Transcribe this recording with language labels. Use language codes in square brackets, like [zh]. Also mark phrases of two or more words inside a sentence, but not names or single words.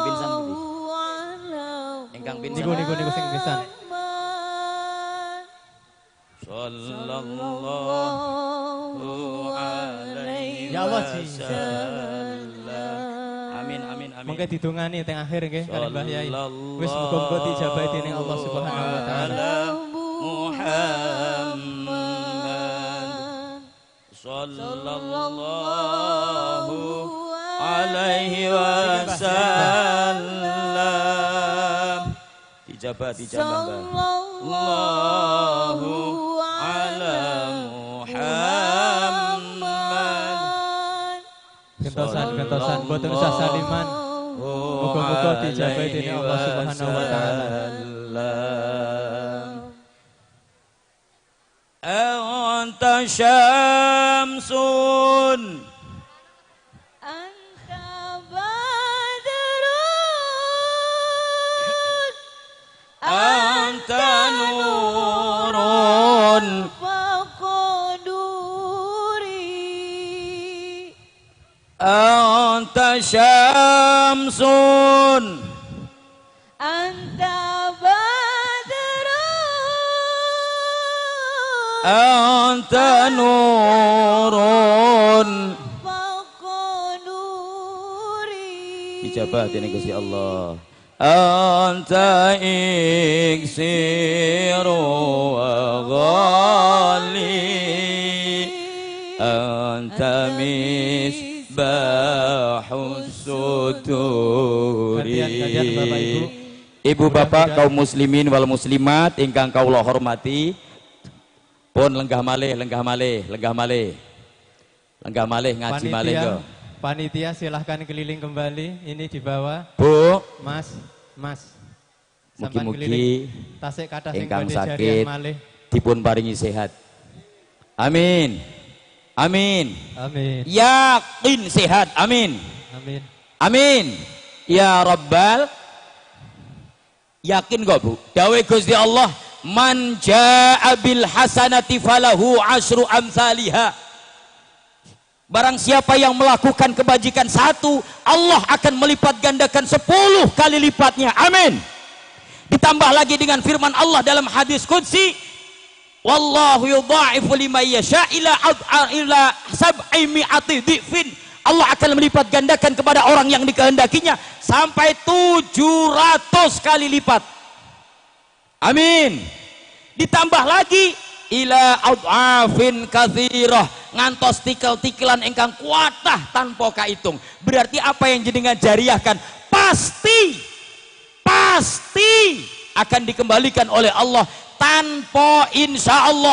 [jv] Niku sing pingsan. [ar] صلى الله عليه وسلم. [jv] Amin. Monggo didongani teng akhir nggih kali Mbah Yai. Wis muga-muga dijabahi dening Allah [ar] سبحانه وتعالى. محمد صلى الله عليه وسلم. Dijabah الله على محمد. [jv] Gentosan boten usah saliman. Muga-muga dijabahi dening Allah [ar] سبحانه وتعالى. أنت شمس أنت نور faqaduri أنت شمس أنت بدر أنت نور faqaduri. [jv] Dijabah dening Gusti Allah. [ar] أنت إكسير وغالي أنت مصباح الصدور. [jv] Ibu bapak kaum [ar] المسلمين والمسلمات [jv] ingkang kaula hormati, pun lenggah malih ngaji malih yo. [id] Panitia silahkan keliling kembali, ini di bawah. Bu, Mas. [jv] Mugi-mugi tasik kathah sing ingkang sakit dipun paringi sehat. [id] Amin. Yakin sehat. Amin. [ar] يا رب. [id] Yakin kok Bu? [jv] Dawe Gusti Allah, [ar] من جاء بالحسنة فله عشر أمثالها. [id] Barang siapa yang melakukan kebajikan satu, Allah akan melipat gandakan 10 kali lipatnya. Amin. Ditambah lagi dengan firman Allah dalam hadis qudsi, [ar] والله يضاعف لمن يشاء إلى سبع مائة ضعف. [id] Allah akan melipat gandakan kepada orang yang dikehendakinya sampai 700 kali lipat. Amin. Ditambah lagi [ar] إلى أضعاف كثيرة, [jv] ngantos tikel-tikelan ingkang kuatah tanpa kaitung. [id] Berarti apa yang jenengan jariahkan pasti akan dikembalikan oleh Allah tanpa [ar] إن شاء الله.